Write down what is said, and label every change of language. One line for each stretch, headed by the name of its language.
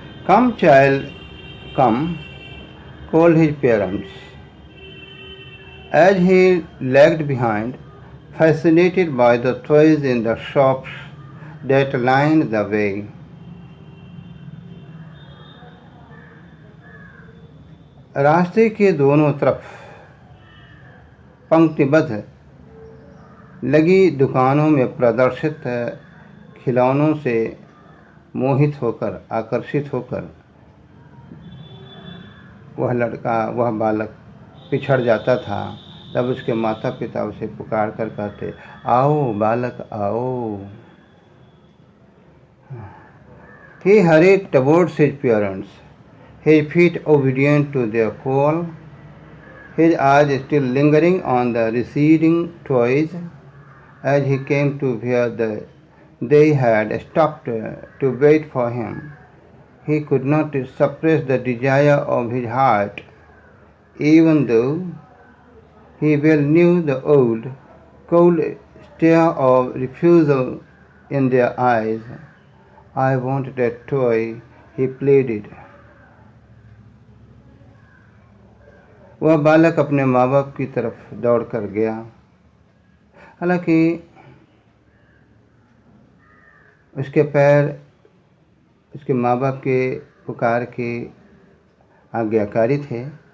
English: "Come, child, come," called his parents. as he lagged behind, fascinated by the toys in the shops that lined the way.
Hindi: रास्ते के दोनों तरफ पंक्तिबद्ध लगी दुकानों में प्रदर्शित खिलौनों से मोहित होकर, आकर्षित होकर वह बालक पिछड़ जाता था। तब उसके माता पिता उसे पुकार कर कहते, आओ बालक आओ।
English: He hurried towards his parents, his feet obedient to their call, his eyes still lingering on the receding toys. As he came to where they had stopped to wait for him, he could not suppress the desire of his heart, even though he well knew the old, cold stare of refusal in their eyes. I want that toy, he pleaded.
Hindi: वह बालक अपने माँ बाप की तरफ दौड़ कर गया। हालांकि उसके पैर उसके माँ बाप के पुकार के आज्ञाकारी थे।